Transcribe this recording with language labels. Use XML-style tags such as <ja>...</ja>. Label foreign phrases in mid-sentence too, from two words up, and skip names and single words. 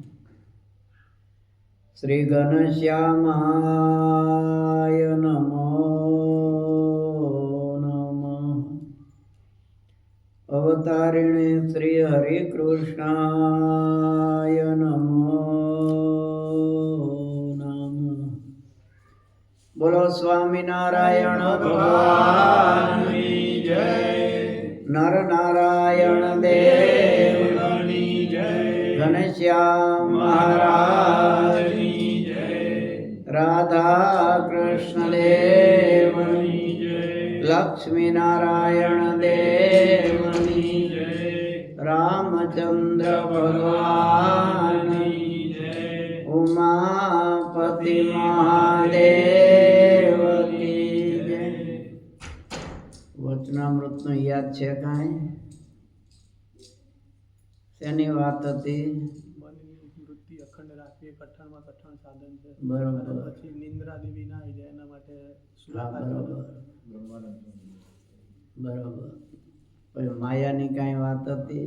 <sa>श्री घनश्यामाय नमो अवतारिणे श्री हरिकृष्णाय नमो नमः।</sa> <hi>बोलो स्वामिनारायण भगवान की जय। नर नारायण देव की जय। घनश्याम महाराज की जय। राधा कृष्ण देव की जय। लक्ष्मी नारायण देव रामचंद्र भगवान की जय। उमापति महादेव की जय।</hi> <gu>वचनामृतનું યાદ છે કાંઈ? શેની વાત હતી? વૃત્તિ અખંડ રાખવી એક કઠણમાં કઠણ સાધન છે. બરોબર. પછી નિંદ્રા દેવી ના આવી જાય એના માટે બરોબર બરોબર. પછી માયાની કાંઈ વાત હતી?</gu>